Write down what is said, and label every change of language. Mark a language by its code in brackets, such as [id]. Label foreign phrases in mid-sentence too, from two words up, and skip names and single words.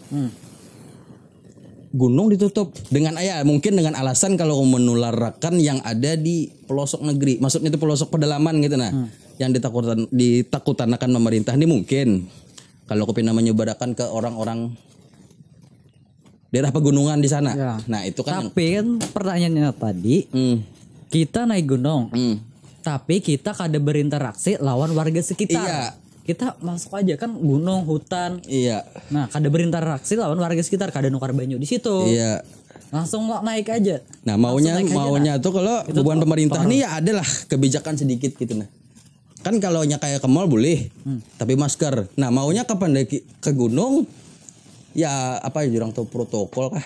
[id] Gunung ditutup dengan mungkin dengan alasan kalau menularkan yang ada di pelosok negeri. Maksudnya itu pelosok pedalaman gitu nah. Yang ditakutan akan pemerintah ini mungkin kalau kopi namanya menyebarkan ke orang-orang daerah pegunungan di sana. Ya. Nah, itu kan tapi kan pertanyaannya tadi kita naik gunung. [bjn] Tapi kita kada berinteraksi lawan warga sekitar. [id] Iya. Kita masuk aja kan gunung, hutan. Iya. [bjn] Nah, kada berinteraksi lawan warga sekitar, kada nukar banyu di situ. [id] Iya. Langsung naik aja. Nah, maunya tuh kalau hubungan pemerintah nih ya adalah kebijakan sedikit gitu nah. Kan kalau kayak ke mall boleh, tapi masker. Nah, maunya kapan ke gunung ya apa ya jurang tuh protokol kah?